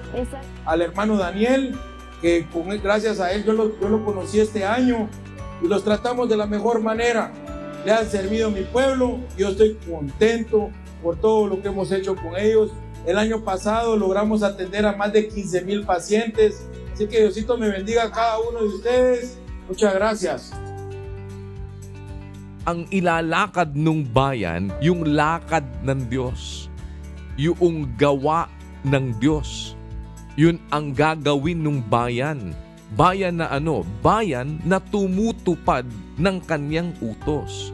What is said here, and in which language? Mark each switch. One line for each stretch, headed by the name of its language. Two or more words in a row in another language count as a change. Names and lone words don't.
Spanish: Al hermano Daniel, que gracias a él yo lo conocí este año y los tratamos de la mejor manera. Le han servido a mi pueblo, yo estoy contento por todo lo que hemos hecho con ellos. El año pasado logramos atender a más de 15,000 pacientes, así que Diosito me bendiga a cada uno de ustedes. Muchas gracias.
Filipino: Ang ilalakad nung bayan, yung lakad ng Diyos. Yung gawa ng Diyos. Yun ang gagawin ng bayan. Bayan na ano? Bayan na tumutupad ng kanyang utos.